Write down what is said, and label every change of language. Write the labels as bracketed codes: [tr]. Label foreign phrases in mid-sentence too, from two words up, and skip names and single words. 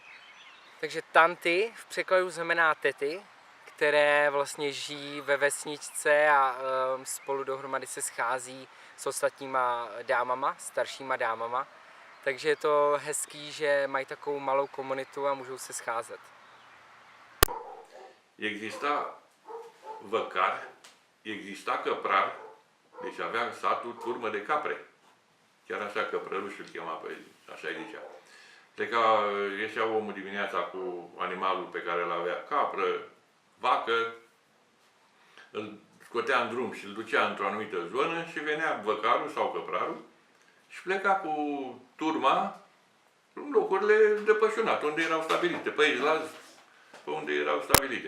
[cs] Takže tanty v překladu znamená tety, které vlastně žijí ve vesničce a spolu dohromady se schází s ostatníma dámama, staršíma dámama. Takže je to hezký, že mají takovou malou komunitu a můžou se scházet. [ro] Exista văcar, exista căprar, deci avea satul turmă de capre. Chiar așa căprărușul chema pe, așa îi zicea. Pleca, ieșea omul dimineața cu animalul pe care îl avea, capră, vacă, îl scotea în drum și îl ducea într-o anumită zonă și venea văcarul sau căprarul și pleca cu turma în locurile de pășunat, unde erau stabilite, pe izlazi, pe unde erau stabilite.